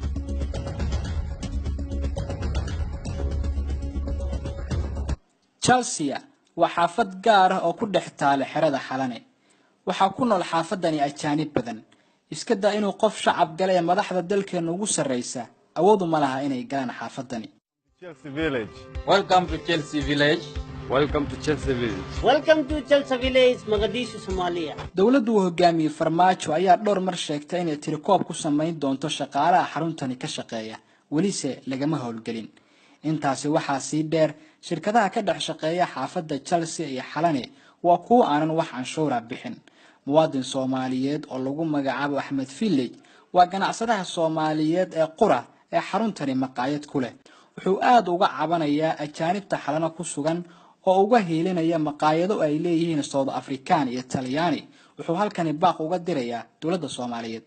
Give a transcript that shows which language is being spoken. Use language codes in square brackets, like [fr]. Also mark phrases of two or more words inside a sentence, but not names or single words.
[so] Chelsea waa xaafad gaar ah oo ku dhex taal xerada xalane waxa ku nool xaafadani ajaanib badan iska daa inuu qof shacab galay madaxda dalkeena ugu sareysa awoodu ma laha inay galaan xaafadani [en] Chelsea Village. Welcome to Chelsea Village. Welcome to Chelsea Village. Welcome to Chelsea Village, [so] Mogadishu, Somalia. dawladdu hogaamiye Farmaajo ayaa dhowr mar sheegtay inay tirikoob ku sameyn doonto shaqaalaha xaruntani ka shaqeeya welise lagama howlgelin intaasi waxaa sii dheer shirkadaha ka dhex shaqeeya xaafadda Chelsea iyo xalane waa kuwa aanan wax canshuura bixin muwaadin Soomaaliyeed oo lagu magacaabo Axmed Village waa ganacsadaha Soomaaliyeed ee qura ee xaruntani maqaayad ku leh wuxuu aad uga cabanayaa ajaanibta xalana ku sugan oo uga heelinaya maqaayado ay leeyihiin South African iyo Talyaani wuxuu halkani baaq uga dirayaa dawladda Soomaaliyeed